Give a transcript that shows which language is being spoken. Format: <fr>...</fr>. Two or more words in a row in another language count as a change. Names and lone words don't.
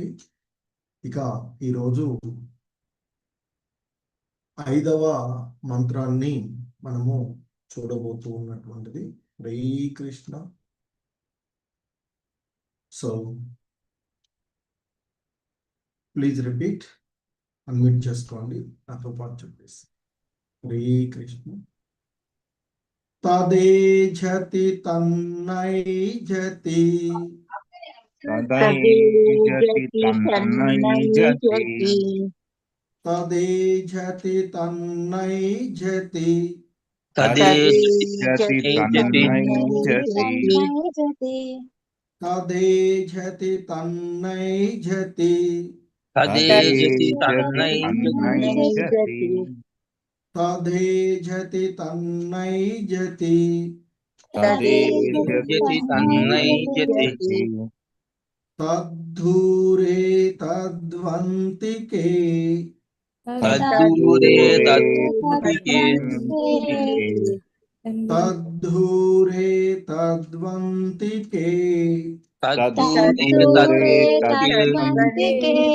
<te>ఇక ఈరోజు 5వ మంత్రాన్ని మనము చూడబోతూ ఉన్నటువంటిది. హరే కృష్ణ. సో</te> <en>please repeat,</en> <te>అన్మ్యూట్ చేసుకోండి, నాతో పాటు చెప్పేసి. హరే కృష్ణ.</te> <sa>తదేజతి తన్నైజతి తదేజతి తన్నైజతి తదేజతి తన్నైజతి తదేజతి తన్నైజతి తదేజతి తన్నైజతి తదేజతి తన్నైజతి తదేజతి తన్నైజతి తదేజతి తన్నైజతి తద్ధూరే తద్వంతికే తద్దూరే తద్వంతికే తద్ధూరే తద్వంతికే తద్దూరే తద్వంతికే</sa>